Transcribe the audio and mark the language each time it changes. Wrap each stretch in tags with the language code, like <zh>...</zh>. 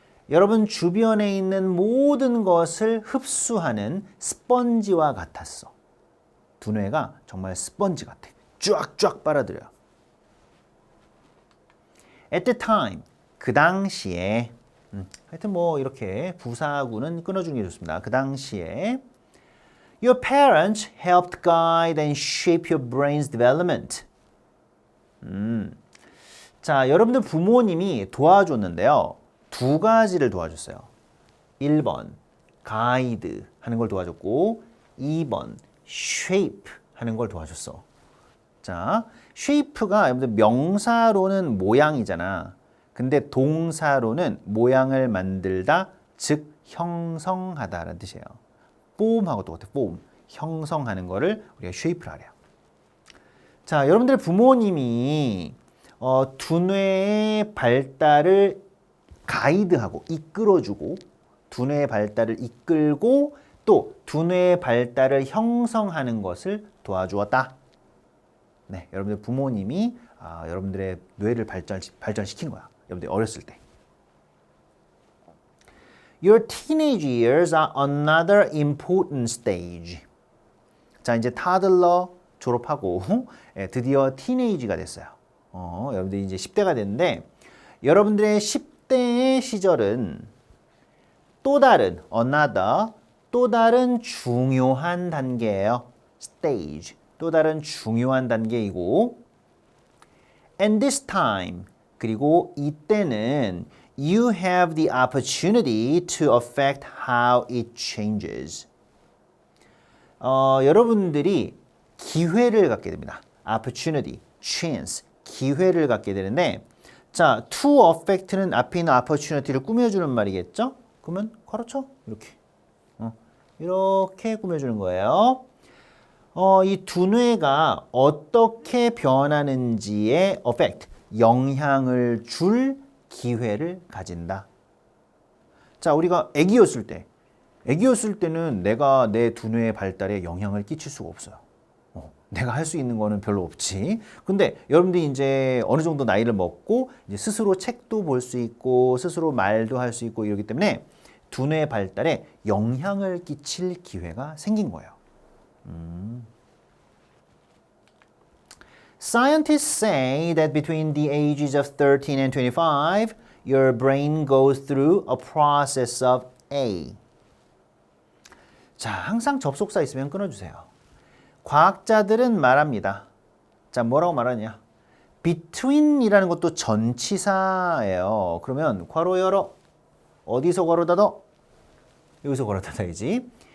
<ko>여러분 주변에 있는 모든 것을 흡수하는 스펀지와 같았어. 두뇌가 정말 스펀지 같아. 쫙쫙 빨아들여요.</ko> <en>At the time,</en> <ko>그 당시에 하여튼 뭐 이렇게 부사구는 끊어주는 게 좋습니다. 그 당시에</ko> <en>Your parents helped guide and shape your brain's development.</en> <ko>자, 여러분들 부모님이 도와줬는데요. 두 가지를 도와줬어요. 1번, 가이드 하는 걸 도와줬고 2번, shape 하는 걸 도와줬어. 자, shape가 여러분들 명사로는 모양이잖아. 근데 동사로는 모양을 만들다, 즉 형성하다라는 뜻이에요. form하고 똑같아. form. 형성하는 거를 우리가 shape를 하래요. 자, 여러분들 부모님이 두뇌의 발달을 가이드하고 이끌어주고 두뇌의 발달을 이끌고 또 두뇌의 발달을 형성하는 것을 도와주었다. 네, 여러분들 부모님이 여러분들의 뇌를 발전시킨 거야. 여러분들 어렸을 때.</ko> <en>Your teenage years are another important stage.</en> <ko>자, 이제 타들러 졸업하고 드디어 티네이지가 됐어요. 여러분들이 이제 10대가 됐는데 여러분들의 10대의 시절은 또 다른 another 또 다른 중요한 단계예요. stage. 또 다른 중요한 단계이고</ko> <en>and this time</en> <ko>그리고 이때는</ko> <en>you have the opportunity to affect how it changes.</en> <ko>여러분들이 기회를 갖게 됩니다. opportunity, chance, 기회를 갖게 되는데 자, to affect는 앞에 있는 opportunity를 꾸며주는 말이겠죠? 그러면 괄호쳐 이렇게 이렇게 꾸며주는 거예요. 이 두뇌가 어떻게 변하는지에 affect, 영향을 줄 기회를 가진다. 자, 우리가 애기였을 때는 내가 내 두뇌의 발달에 영향을 끼칠 수가 없어요. 내가 할 수 있는 거는 별로 없지. 근데 여러분들이 이제 어느 정도 나이를 먹고 이제 스스로 책도 볼 수 있고 스스로 말도 할 수 있고 이러기 때문에 두뇌의 발달에 영향을 끼칠 기회가 생긴 거예요.</ko> <en>Scientists say that between the ages of 13 and 25, your brain goes through a process of A.</en> <ko>자, 항상 접속사 있으면 끊어주세요. 과학자들은 말합니다. 자, 뭐라고 말하냐? between이라는 것도 전치사예요. 그러면 괄호 열어. 어디서 괄호 닫어? 여기서 괄호 닫아야지.</ko>